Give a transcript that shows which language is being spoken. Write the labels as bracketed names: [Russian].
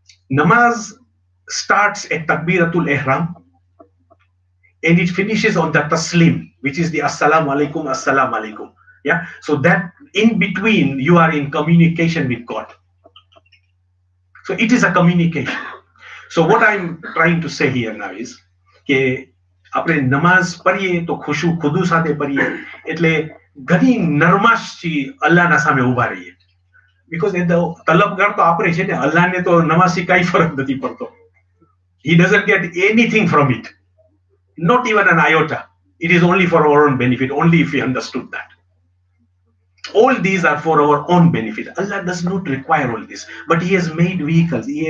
[English] Namaz starts at takbiratul ihram and it finishes on the taslim, which is the assalamu alaikum. Yeah. So that in between you are in communication with God. So it is a communication. So what I'm trying to say here now is [Gujarati] કે આપણે નમાઝ પઢીએ તો ખુશુ ખુદુ સાથે પઢીએ એટલે ઘણી નરમાશથી અલ્લાહના સામે ઊભા રહીએ. Because એ તો તલબગાર તો આપણે છે ને, અલ્લાહને તો નમાઝથી કાંઈ ફરક નથી પડતો. [English] He doesn't get anything from it. Not even an iota. It is only for our own benefit, only if we understood that. All these are for our own benefit. Allah does not require all this, but He has made vehicles.